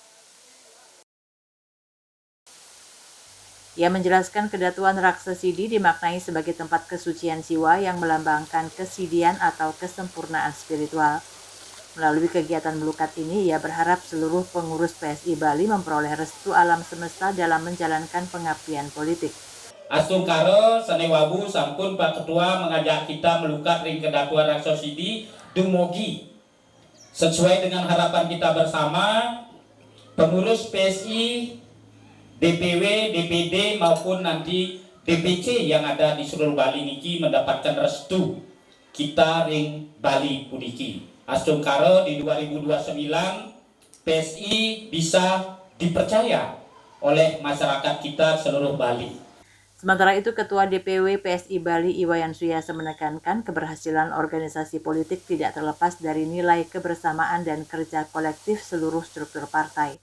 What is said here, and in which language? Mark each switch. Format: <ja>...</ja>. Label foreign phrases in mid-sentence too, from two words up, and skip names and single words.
<id>Ia menjelaskan Kedatuan Raksesidi dimaknai sebagai tempat kesucian jiwa yang melambangkan kesidian atau kesempurnaan spiritual. Melalui kegiatan melukat ini, ia berharap seluruh pengurus PSI Bali memperoleh restu alam semesta dalam menjalankan pengabdian politik.</id> <ban>Astungkara sanewabu sampun</ban> <id>Pak Ketua mengajak kita melukat ring Kedatuan Raksesidi dumugi sesuai dengan harapan kita bersama pengurus PSI, DPW, DPD maupun nanti DPC yang ada di seluruh Bali niki mendapatkan restu kita ring Bali puniki. Astungkara di 2029 PSI bisa dipercaya oleh masyarakat kita seluruh Bali. Sementara itu, Ketua DPW PSI Bali Wayan Suyase menekankan keberhasilan organisasi politik tidak terlepas dari nilai kebersamaan dan kerja kolektif seluruh struktur partai.</id>